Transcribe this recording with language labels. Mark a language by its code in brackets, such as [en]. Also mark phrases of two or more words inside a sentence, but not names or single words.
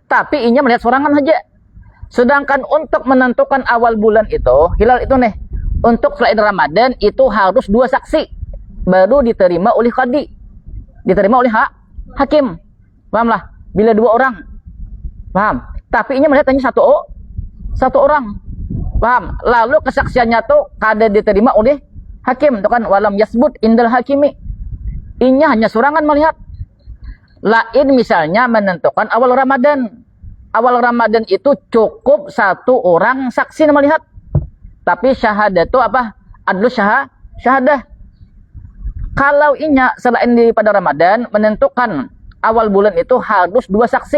[bjn] Tapi ini melihat sorangan saja. Sedangkan untuk menentukan awal bulan itu, hilal itu nih, untuk selain Ramadan itu harus 2 saksi baru diterima oleh qadi, diterima oleh hakim. Pahamlah? Bila 2 orang. Paham? Tapi ini melihat hanya satu orang. Paham? Lalu kesaksiannya tuh kada diterima oleh hakim, tuh kan [ar] ولم يثبت عند الحاكم. [bjn] Inya hanya surangan melihat. Lain misalnya menentukan awal Ramadan. Awal Ramadan itu cukup satu orang saksi melihat. Tapi syahadah itu apa? [ar] عدل الشهادة. [bjn] Kalau inya selain pada Ramadan menentukan awal bulan itu harus dua saksi.